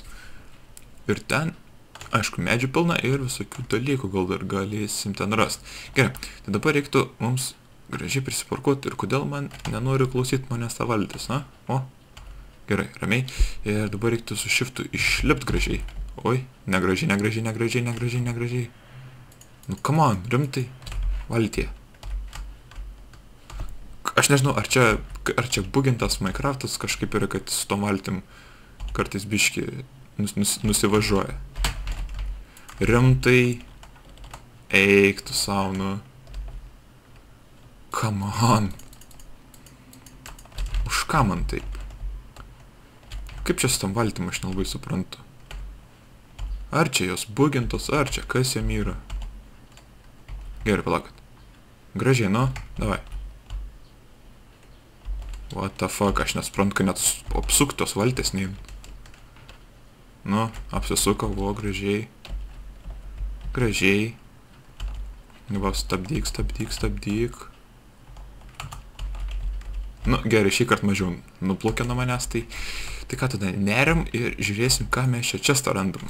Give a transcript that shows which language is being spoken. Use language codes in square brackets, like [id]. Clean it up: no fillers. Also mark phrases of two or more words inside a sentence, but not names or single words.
[lt] Ir ten, aišku, medžių pilna ir visokių dalykų gal dar galėsim ten rasti. Gerai, tai dabar reiktų mums gražiai prisiparkuoti. Ir kodėl man nenori klausyti manęs tą valtis, na? O, gerai, ramiai. Ir dabar reiktų su shiftu išlipt gražiai. Oi, negražiai. Nu, [en] come on, [lt] rimtai. Valtie. Aš nežinau, ar čia bugintas Minecraftas kažkaip yra, kad su tom valtim kartais biški nusivažiuoja. Rimtai. Eik tu savo, nu. [en] Come on. [lt] Už ką man taip? Kaip čia su tom valtim, aš nelabai suprantu. Ar čia jos bugintos, ar čia kas jam yra? Gerai, palaukit. Gražiai, nu, davai. [en] What the fuck, [lt] aš nesuprantu, kad net apsuktos valtės neim. Nu, apsisuko, buvo gražiai. Gražiai. Va, stabdyk. Nu, gerai, šį kartą mažiau nuplaukė nuo manęs, tai ką tada, neriam ir žiūrėsim, ką mes čia randam.